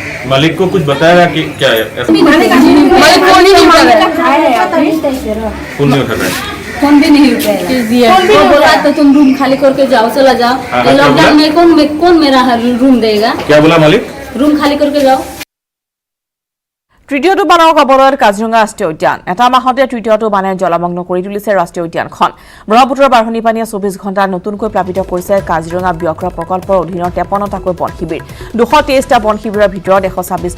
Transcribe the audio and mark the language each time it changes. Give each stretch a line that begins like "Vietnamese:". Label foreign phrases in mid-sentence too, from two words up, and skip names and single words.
Hindi: मालिक को कुछ बताया कि क्या है मालिक फोन ही नहीं उठा रहा फोन नहीं उठा रहा है फोन भी नहीं उठाया वो बोला तो तुम रूम खाली करके जाओ चला जाओ लॉकडाउन में कौन मेरा रूम देगा क्या बोला मालिक रूम खाली करके जाओ
Assamese: তৃতীয়টো বানৰ কবলত কাজিৰঙা ৰাষ্ট্ৰীয় উদ্যান এটা মাহতে তৃতীয়টো বানে জলমগ্ন কৰি তুলিছে ৰাষ্ট্ৰীয় উদ্যানখন ব্ৰহ্মপুত্ৰৰ বাঢ়নী পানীয়ে 24 ঘণ্টা নতুনকৈ প্লাবিত কৰিছে কাজিৰঙা ব্যাঘ্ৰ প্ৰকল্পৰ অধীনৰ 53টাকৈ বন শিবিৰ 223টা বন শিবিৰৰ ভিতৰত 126টা